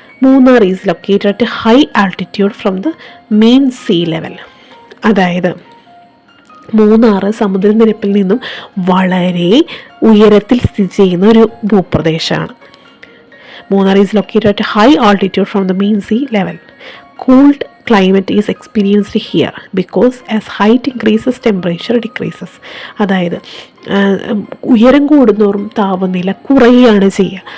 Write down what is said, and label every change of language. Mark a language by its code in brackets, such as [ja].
[en] Munnar is located at high altitude from the main sea level. [ml] അതായത് മൂന്നാർ സമുദ്രനിരപ്പിൽ നിന്നും വളരെ ഉയരത്തിൽ സ്ഥിതി ചെയ്യുന്ന ഒരു ഭൂപ്രദേശമാണ്. [en] Munnar is located at high altitude from the main sea level. Cooled climate is experienced here because as height increases temperature decreases. [ml] അതായത് ഉയരം കൂടുന്നോറും താപനില കുറയുകയാണ് ചെയ്യുക.